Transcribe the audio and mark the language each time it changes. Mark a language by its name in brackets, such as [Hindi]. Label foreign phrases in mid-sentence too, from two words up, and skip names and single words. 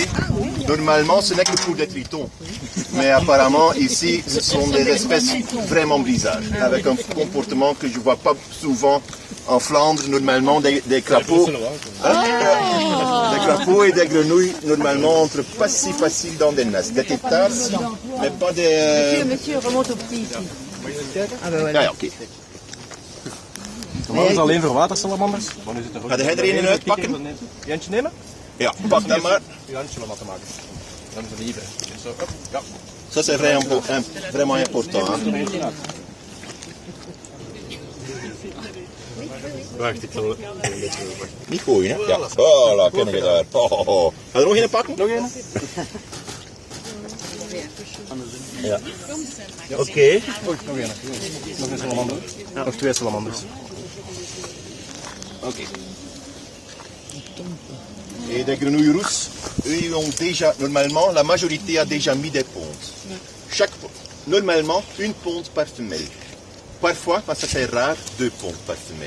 [French] Normalement, ce n'est que pour des tritons. Mais apparemment, ici, ce sont des espèces vraiment bizarres, avec un comportement que je ne vois pas souvent en Flandre. Normalement, des crapauds. Des crapauds et des grenouilles, normalement, entrent pas si facile dans des nestes. Des têtards, mais pas des... Monsieur, remonte au petit ici. [Dutch] Ah, ja, oké. Normaal is het alleen voor watersalamanders. Maar nu zit er ook... Ga jij er een uitpakken? Eentje nemen? Ja, pak dat maar. Uw handje om dat te maken. Dan is het liever. Zo, op, ja. [French] Ça, c'est vraiment important. Hein? [Dutch] Wacht, ik zal een beetje... Niet gooien, hè? Ja. Voilà, kunnen we daar. Oh. Ga je er nog een pakken? Nog een? Ja. Oké. Okay. Nog een. Nog een salamander. Ja. Nog 2 salamanders. Ok. [French] Et des grenouilles rousses, eux, ils ont déjà, normalement, la majorité a déjà mis des pontes. Normalement, une ponte par femelle. Parfois, parce que c'est rare, 2 pontes par femelle.